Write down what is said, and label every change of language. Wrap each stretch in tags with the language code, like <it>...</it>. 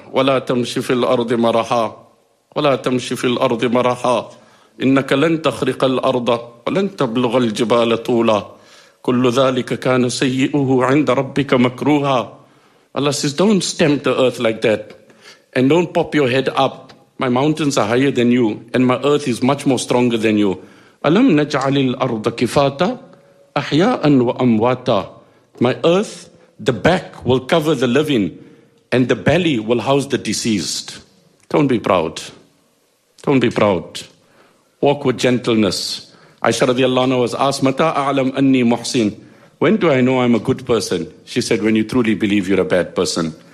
<ar>وَلَا تَمْشِ فِي الْأَرْضِ مَرَحَا وَلَا تَمْشِ فِي الْأَرْضِ مَرَحَا إِنَّكَ لَنْ تَخْرِقَ الْأَرْضَ وَلَنْ تَبْلُغَ الْجِبَالَ طُولًا كُلُّ ذَلِكَ كَانَ سَيِّئُهُ عِنْدَ رَبِّكَ مَكْرُوهًا.</ar> <en>Allah says, don't stamp the earth like that. And don't pop your head up. My mountains are higher than you. And my earth is much more stronger than you.</en> <ar>أَلَمْ نَجْعَلِ الْأَرْضَ كِفَاتًا أَحْيَاءً وَأَمْوَاتًا.</ar> <en>My earth, the back will cover the living and the belly will house the deceased. Don't be proud. Don't be proud. Walk with gentleness. Aisha radiallahu anha was asked,</en> <ar>Mata a'lam anni muhsin?</ar> <en>When do I know I'm a good person? She said, when you truly believe you're a bad person.</en>